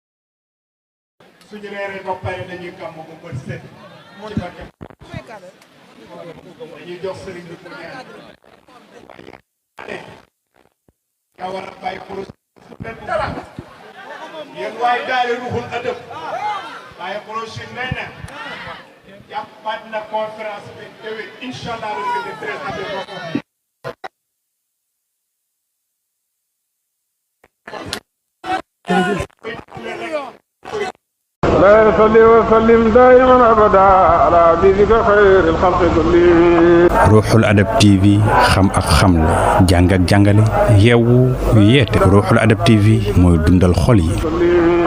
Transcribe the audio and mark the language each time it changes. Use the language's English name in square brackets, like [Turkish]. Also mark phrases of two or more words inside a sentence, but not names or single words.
[Wolof] suñu reeree ba pare dañuy gàmmu ba bët set ci barke dañuy jox sëriñ bi mu ñaan nga war a bàyyi pour leen dara yéen waaye daale ruuxul adab waaye prochain nee na jàppaat na conférence bi déwén [Arabic] إن شاء الله [Wolof] le 13 avril [Arabic] لا يصلي وسلم دائما ابدا على حبيبك خير الخلق كلهم. [Wolof] ruuxul adab TV xam ak xamle jàng ak jàngale yeewu yeete ruuxul adab TV mooy dundal xol yi.